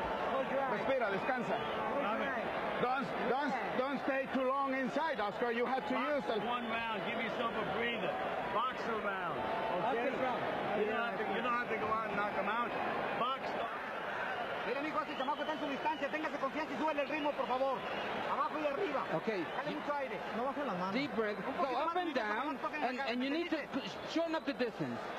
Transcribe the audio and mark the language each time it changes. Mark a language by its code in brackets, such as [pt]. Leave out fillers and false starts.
[en] Close your eyes. [es] Respira, descansa. [en] Don't stay too long inside, Oscar. You have to use it. One round. Give yourself a breather. Box a round. Okay? You don't have to go out and knock him out. Box. [es] Mira, amigo, ese chamaco está en su distancia. Téngase confianza y súbele el ritmo, por favor. Abajo y arriba. [en] Okay. [es] Dale mucho aire. No baje las manos. [en] Deep breath. Go up and down, and you need to shorten up the distance.